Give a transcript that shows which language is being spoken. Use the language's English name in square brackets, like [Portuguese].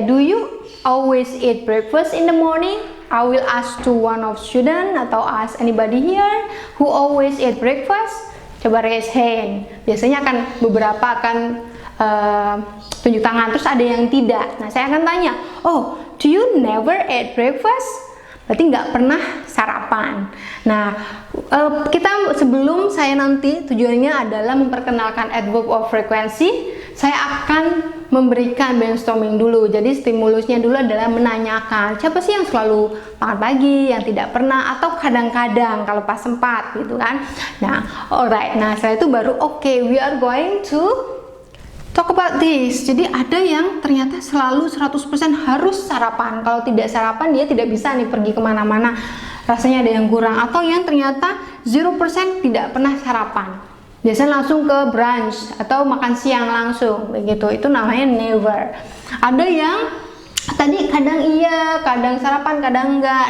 [English] Do you always eat breakfast in the morning? I will ask to one of student [Indonesian] atau [English] ask anybody here who always eat breakfast. [Indonesian] Coba [English] raise hand. [Indonesian] Biasanya beberapa akan tunjuk tangan. Terus ada yang tidak. Nah, saya akan tanya. [English] Do you never eat breakfast? [Indonesian] Berarti nggak pernah sarapan. Nah, kita sebelum saya nanti tujuannya adalah memperkenalkan adverb of frequency. saya akan memberikan brainstorming dulu. Jadi stimulusnya dulu adalah menanyakan siapa sih yang selalu bangun pagi, yang tidak pernah, atau kadang-kadang kalau pas sempat gitu kan. Nah, alright. Nah, setelah itu baru [English] we are going to talk about this. [Indonesian] Jadi ada yang ternyata selalu 100% harus sarapan. Kalau tidak sarapan dia tidak bisa nih pergi kemana-mana. Rasanya ada yang kurang. Atau yang ternyata 0% tidak pernah sarapan. Biasanya langsung ke brunch atau makan siang langsung begitu. Itu namanya never. Ada yang tadi kadang iya, kadang sarapan, kadang enggak.